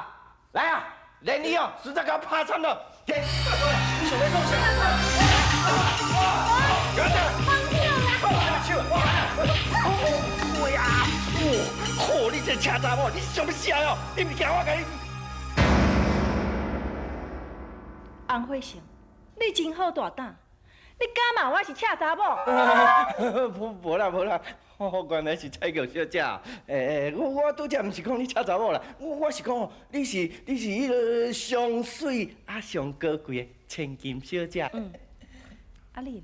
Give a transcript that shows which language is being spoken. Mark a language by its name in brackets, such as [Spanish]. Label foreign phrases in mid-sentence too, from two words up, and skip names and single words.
[Min Nan Chinese] 来啊，连你哦，实在甲我拍惨了！你想要做啥？哎呀！哦，你这车查某，你是想要啥哟？你唔惊我甲你？翁慧成，你真好大胆，你敢骂我是恰查某？无啦，原来是蔡玉小姐。我拄则毋是讲你恰查某啦，我是讲哦，你是迄个上水上高贵的千金小姐。啊你咧？